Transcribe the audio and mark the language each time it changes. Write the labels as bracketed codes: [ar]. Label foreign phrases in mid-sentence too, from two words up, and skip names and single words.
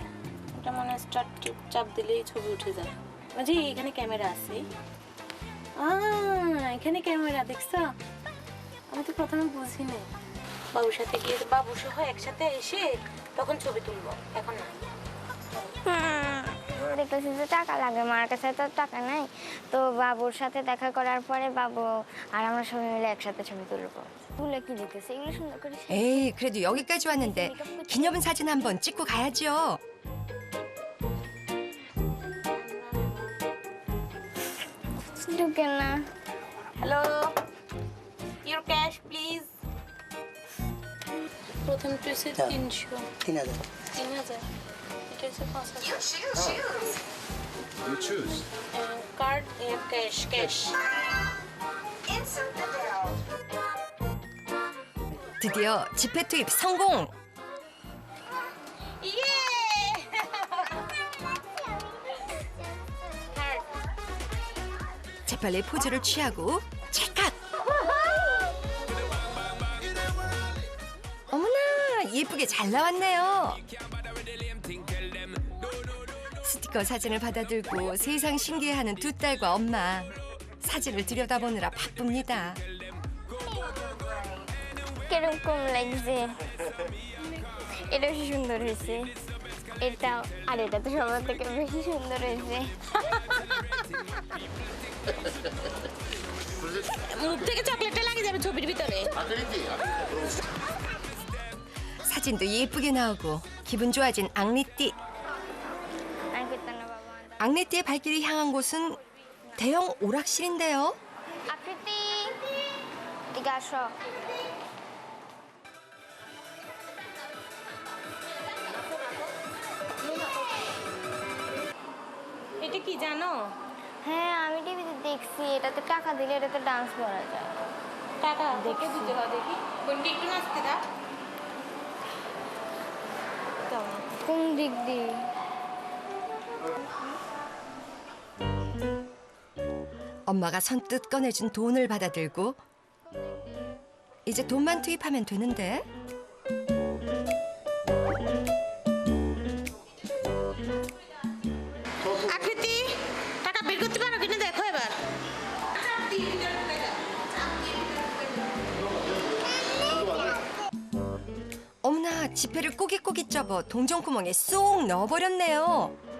[bn] এটা মানে স্টার্ট চাপ দিলেই ছবি উঠে যায় যে এখানে ক্যামেরা আছে এখানে ক্যামেরা দেখছো আমি তো প্রথমে বুঝিনি বাবুর সাথে গিয়ে বাবু সহ একসাথে এসে তখন ছবি তুলবো এখন না দেখতেছি যে টাকা লাগে মার কাছে তো টাকা নাই তো বাবুর সাথে দেখা করার পরে বাবু আর আমরা সবাই মিলে একসাথে ছবি তুলবো তুলে কি দেখতেছি এগুলো সুন্দর করে [ko] 에이, 그래도 여기까지 왔는데 기념사진 한번 찍고 가야죠. [bn] ঢুকে না [en] hello your cash please [bn] প্রথম টুসে [en] 300 [bn] 3000 3000 এটা হচ্ছে 5000 [en] You choose. Card and cash. [ko] 드디어 지폐 투입 성공! 예! 재빨리 포즈를 취하고 찰칵! 어머나 예쁘게 잘 나왔네요. 스티커 사진을 받아들고 세상 신기해하는 두 딸과 엄마. 사진을 들여다보느라 바쁩니다. [bn] কিরকম লাগছে এটা সুন্দর হয়েছে এটা আর এটা তো সবার থেকে বেশি সুন্দর হয়েছে মুখ থেকে চকলেটটা লাগে যাবে ছবির ভিতরে [ko] 사진도 예쁘게 나오고 기분 좋아진 앙리띠. 앙리띠의 발길이 향한 곳은 대형 오락실인데요. [bn] আকৃতি এদিকে আসো এটা কি জানো? হ্যাঁ আমি টিভিতে দেখছি এটাতে টাকা দিলে এটাতে ডান্স করা যায় টাকা দেখে দিতে হয় দেখি কোনটি একটু নাচতে দাও কোন দিক দিয়ে [ko] 엄마가 선뜻 꺼내준 돈을 받아들고 이제 돈만 투입하면 되는데 [bn] আকৃতি টাকা বের করতে পারো কিনা দেখো এবার [ko] 어머나 지폐를 꼬깃꼬깃 접어 동전구멍에 쏙 넣어버렸네요.